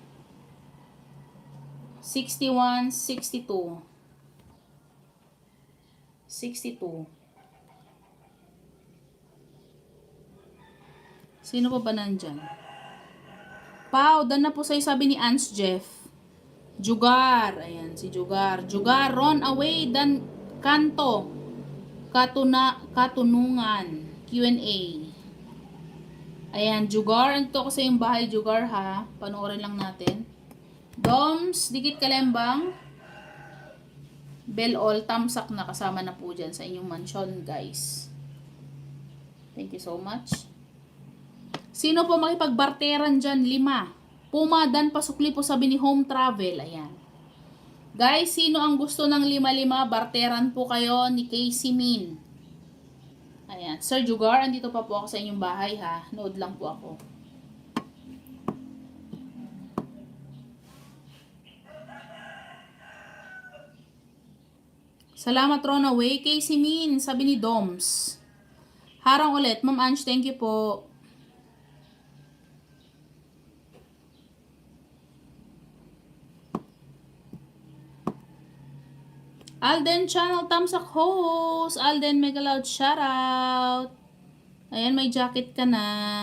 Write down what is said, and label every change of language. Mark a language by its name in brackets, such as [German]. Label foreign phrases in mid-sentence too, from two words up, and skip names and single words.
[Filipino] 61, 62. 62. Sino pa ba nandyan? Pau, dan na po sa'yo, sabi ni Ans Jeff. Jugar. Ayan, si Jugar. Jugar, Ron away, Dan Kanto. Katunungan. Q&A. Ayan, Jugar. Ito ko sa yung bahay, Jugar, ha. Panoorin lang natin. Doms, dikit kalembang. Bell all, tamsak na kasama na po dyan sa inyong mansion, guys. [English] Thank you so much. [Filipino] Sino po makipagbarteran dyan? 5. Puma, Dan, pasukli po, sabi ni Home Travel. Ayan. Guys, sino ang gusto ng 5-5? Barteran po kayo ni Casey Min. Ayan. Sir Jugar, andito pa po ako sa inyong bahay ha. Nood lang po ako. Salamat Ronaway. Casey Min, sabi ni Doms. Harang ulit. Ma'am Ange, thank you po. [English] Alden Channel, thumbs up host. Alden, mega loud shoutout. [Filipino] Ayan, may jacket ka na.